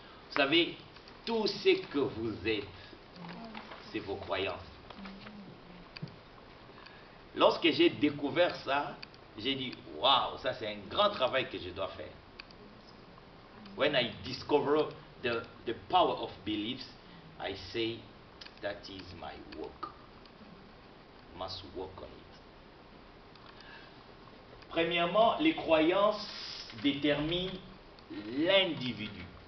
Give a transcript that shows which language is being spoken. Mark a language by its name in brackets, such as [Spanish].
[French] Vous savez, tout ce que vous êtes, c'est vos croyances. Lorsque j'ai découvert ça, j'ai dit, waouh, ça c'est un grand travail que je dois faire. [English] When I discover the power of beliefs, I say, that is my work. Must work on it. [French] Premièrement, les croyances déterminent l'individu.